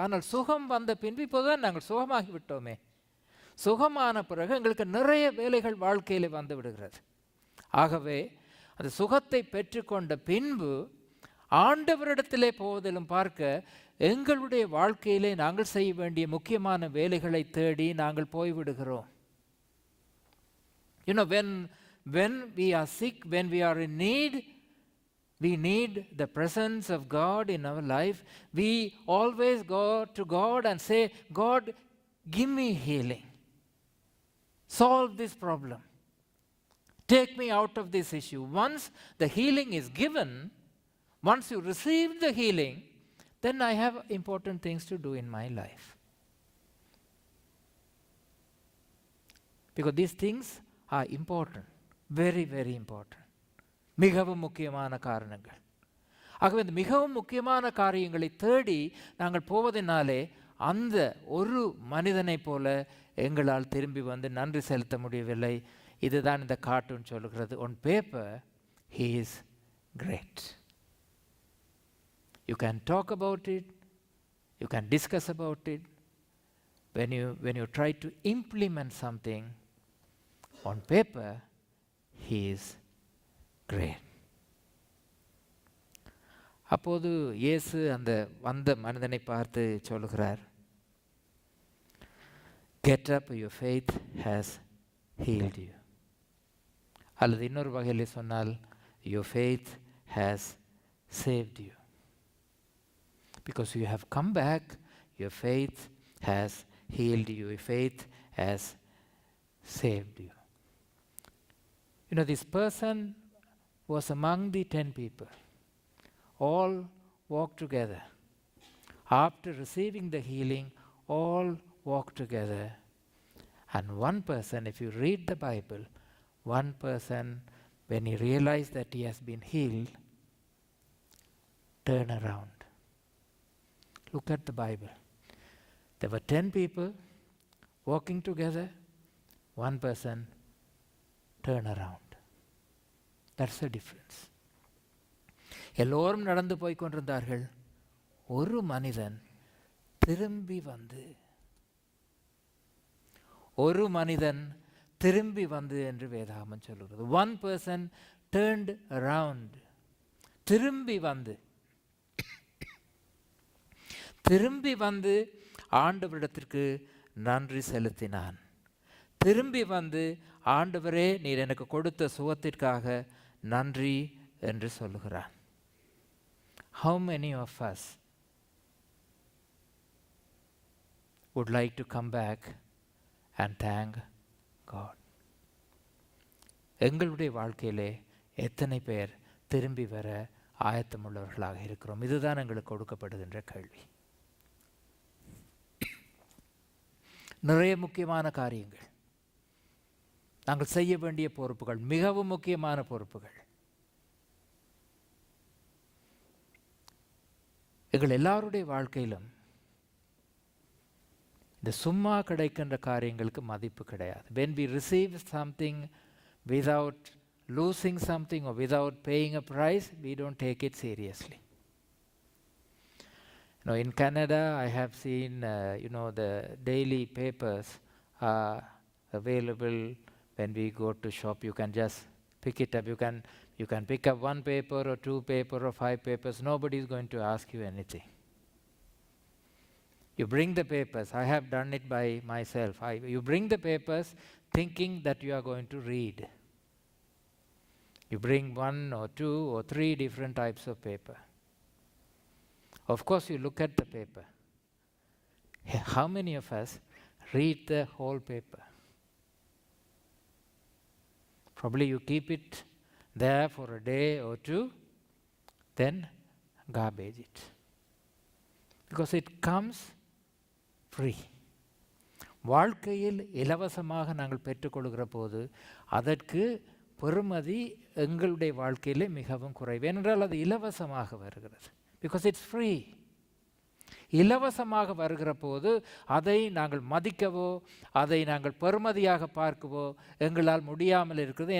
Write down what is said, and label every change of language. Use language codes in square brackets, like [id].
[ta] ஆனால் சுகம் வந்த பின்பு இப்போதான் நாங்கள் சுகமாகி விட்டோமே. சுகமான பிறகு எங்களுக்கு நிறைய வேலைகள் வாழ்க்கையில் வந்து விடுகிறது. ஆகவே அந்த சுகத்தை பெற்றுக்கொண்ட பின்பு ஆண்டவரிடத்திலே போவதிலும் பார்க்க எங்களுடைய வாழ்க்கையிலே நாங்கள் செய்ய வேண்டிய முக்கியமான வேலைகளை தேடி நாங்கள் போய்விடுகிறோம். [en] You know, when we are sick, when we are in need, we need the presence of God in our life. We always go to God and say, God, give me healing. Solve this problem. Take me out of this issue. Once the healing is given, once you receive the healing, then I have important things to do in my life. Because these things are important, very, very important. [ta] மிகவும் முக்கியமான காரணங்கள். ஆகவே இந்த மிகவும் முக்கியமான காரியங்களை தேடி நாங்கள் போவதனாலே அந்த ஒரு மனிதனைப் போல எங்களால் திரும்பி வந்து நன்றி செலுத்த முடியவில்லை. இதுதான் இந்த கார்ட்டூன் சொல்லுகிறது. [en] On paper, he is great. You can talk about it, you can discuss about it. When you try to implement something on paper, he is great. [ta] அப்போது இயேசு அந்த வந்த மனிதனை பார்த்து சொல்லுகிறார், [en] Get up, your faith has healed you. [ta] அல்லது இன்னொரு வகையில் சொன்னால், [en] Your faith has saved you. Because you have come back, your faith has healed you, your faith has saved you. You know, this person was among the 10 people. All walked together. After receiving the healing, all walked together. And one person, if you read the Bible, one person, when he realized that he has been healed, turned around. Look at the Bible. There were 10 people walking together. One person turned around. That's the difference. [ta] எல்லோரும் நடந்து போய் கொண்டிருந்தார்கள். ஒரு மனிதன் திரும்பி வந்து, ஒரு மனிதன் திரும்பி வந்து என்று வேதாகமம் சொல்லுகிறது. [en] One person turned around. [ta] திரும்பி வந்து, திரும்பி வந்து ஆண்டவரிடத்திற்கு நன்றி செலுத்தினான். திரும்பி வந்து, ஆண்டவரே, நீர் எனக்கு கொடுத்த சுகத்திற்காக நன்றி என்று சொல்லுகிறான். [en] How many of us would like to come back and thank God? [ta] எங்களுடைய வாழ்க்கையிலே எத்தனை பேர் திரும்பி வர ஆயத்தமுள்ளவர்களாக இருக்கிறோம்? இதுதான் எங்களுக்கு கொடுக்கப்படுகின்ற கேள்வி. நிறைய முக்கியமான காரியங்கள், நாங்கள் செய்ய வேண்டிய பொறுப்புகள், மிகவும் முக்கியமான பொறுப்புகள். எங்கள் எல்லாருடைய வாழ்க்கையிலும் இந்த சும்மா கிடைக்கின்ற காரியங்களுக்கு மதிப்பு கிடையாது. [en] When we receive something without losing something or without paying a price, we don't take it seriously. In Canada, I have seen, the daily papers are available when we go to shop. You can just pick it up. You can pick up one paper or two paper or five papers. Nobody is going to ask you anything. You bring the papers. I have done it by myself. You bring the papers thinking that you are going to read. You bring one or two or three different types of paper. Of course, you look at the paper. How many of us read the whole paper? Probably you keep it there for a day or two, then garbage it. Because it comes free. [ta] வாழ்க்கையில் இலவசமாக நாங்கள் பெற்றுக்கொள்கிற போது அதற்கு பெறுமதி எங்களுடைய வாழ்க்கையிலே மிகவும் குறைவு. ஏனென்றால் அது இலவசமாக வருகிறது. [en] Because it's free. [ta] இலவசமாக வருகிற போது அதை நாங்கள் மதிக்கவோ அதை நாங்கள் பெறுமதியாக பார்க்கவோ எங்களால் முடியாமல் இருக்கிறது.